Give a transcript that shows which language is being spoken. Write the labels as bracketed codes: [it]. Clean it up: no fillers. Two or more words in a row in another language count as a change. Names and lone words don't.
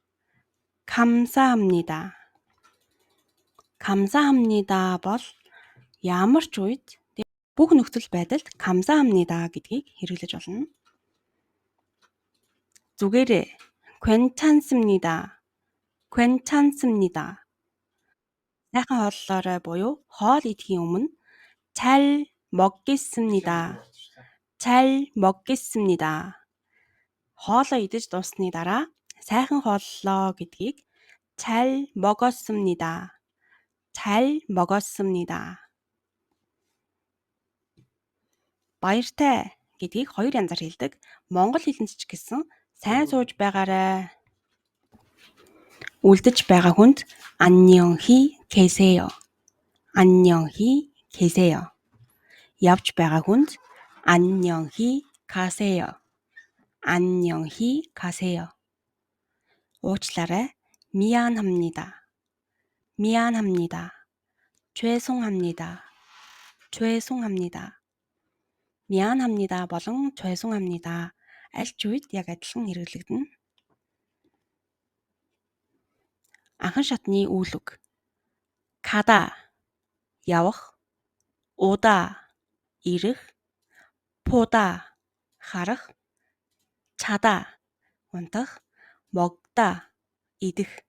[ko] 감사합니다. 감사합니다 [mn] бол ямар ч үед бүх нөхцөл байдалд 감사합니다 гэдгийг хэрэглэж болно. зүгээрээ 괜찮습니다. [ko] 괜찮습니다. [mn] сайхан хооллоорой буюу хоол идэхийн өмнө [ko] 잘 먹겠습니다. 잘 먹겠습니다. [mn] хоолоо идэж дууссаны дараа сайхан хооллоо гэдгийг [ko] 잘 먹었습니다. 잘 먹었습니다. [mn] баяртай гэдгийг хоёр янзаар хэлдэг. Монгол хэлэнд ч гэсэн сайн сууж байгаарай. үлдэж байгаа хүнд [ko] 안녕히 계세요. 안녕히 계세요. [mn] явж байгаа хүнд [ko] 안녕히 가세요. 안녕히 가세요. уучлаарай. 미안합니다. 미안합니다. 죄송합니다. 죄송합니다. [mn] 미안합니다 болон 죄송합니다 аль ч үед яг адилхан хэрэглэгдэнэ. анхан шатны үйл үг 가다 явах, 오다 ирэх, 보다 харах, 자다 унтах, 먹다 идэх,